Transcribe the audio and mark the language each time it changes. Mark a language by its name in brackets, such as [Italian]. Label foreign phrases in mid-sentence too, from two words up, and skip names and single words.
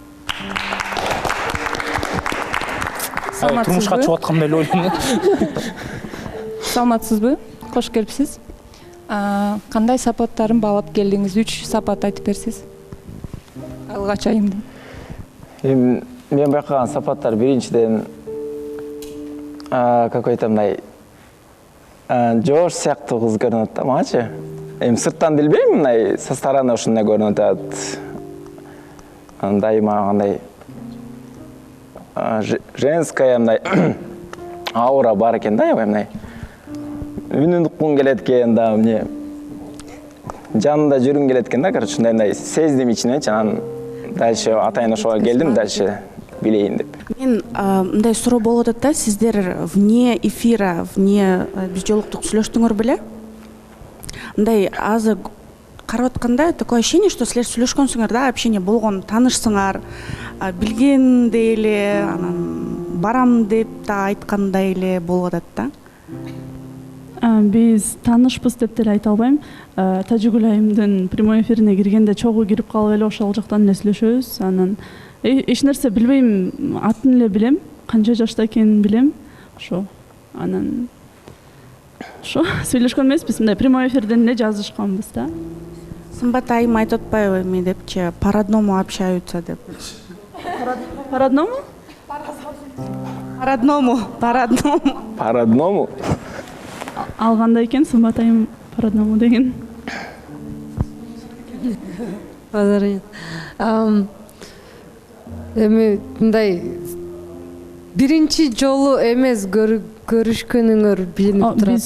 [Kyrgyz] Турмушка чыгып аткандай эле ойлойм. Саламатсызбы? Кош келипсиз. Кандай сапаттарын баалап келдиңиз? 3 сапат айтып берсеңиз. Карлыгач айымдын. Мен байкаган сапаттар биринчиден какой-то мындай жош сыяктуу кыз көрүнөт да магачы. Сырттан билбейм, мындай [Russian] со стороны [Kyrgyz] ушундай көрүнөт. дайыма андай женская мындай аура бар экен да, аябай мындай үнүн уккуң келет экен да, эмне жанында жүргүң келет экен да, короче мындай сездим ичиненчи. Анан дальше атайын ошого келдим, дальше билейин деп. Мен мындай суроо болуп атат да, сиздер [Russian] вне эфира, [Kyrgyz] вне биз жолуктук сүйлөштүңөр беле? Мындай азыр карап атканда [Russian] такое ощущение, что [Kyrgyz] силер сүйлөшкөнсүңөр да, общение болгон, таанышсыңар, билгендей эле, анан барам деп да айткандай эле болуп атат да. Биз таанышпыз деп деле айта албайм. Тажигүл айымдын [Russian] прямой эфирине [Kyrgyz] киргенде чогуу кирип калып эле ошол жактан эле сүйлөшөбүз. Анан эч нерсе билбейм, атын эле билем, канча жашта экенин билем. Ошо. Анан ошо сүйлөшкөн эмеспиз, мындай [Russian] прямой эфирден [Kyrgyz] эле жазышканбыз да. Сымбат айым айтып атпайбы эме депчи, [Russian] по родному общаются деп. По родному? По родному, по родному. По родному? [Kyrgyz] Ал кандай экен Сымбат айым [Russian] по родному [Kyrgyz] деген? Эми мындай биринчи жолу эмес көрүшкөнүңөр билинип турат да.